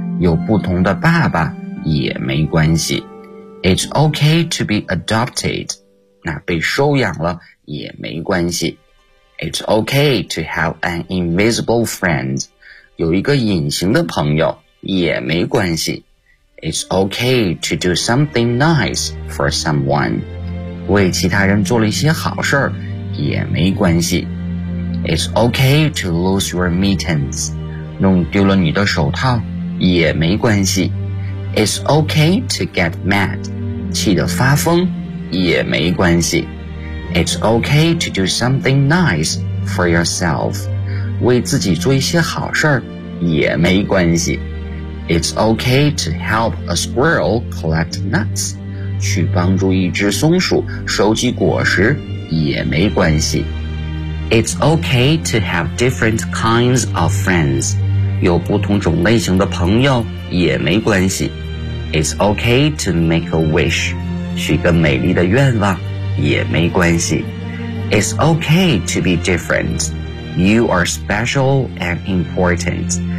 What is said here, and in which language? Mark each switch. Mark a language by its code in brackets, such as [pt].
[zh] 有不同的爸爸也没关系。 [en] It's okay to be adopted. [zh] 那被收养了也没关系。 [en] It's okay to have an invisible friend. [zh] 有一个隐形的朋友也没关系。 [en] It's okay to do something nice for someone. [zh] 为其他人做了一些好事也没关系。 [en] It's okay to lose your mittens. [zh] 弄丢了你的手套也没关系。 [en] It's okay to get mad. [zh] 气得发疯也没关系。 [en] It's okay to do something nice for yourself. [zh] 为自己做一些好事也没关系。 [en] It's okay to help a squirrel collect nuts. [zh] 去帮助一只松鼠收集果实也没关系。 [en] It's okay to have different kinds of friends. [zh] 有不同种类型的朋友也没关系。 [en] It's okay to make a wish. [zh] 许个美丽的愿望也没关系。 [en] It's okay to be different. You are special and important.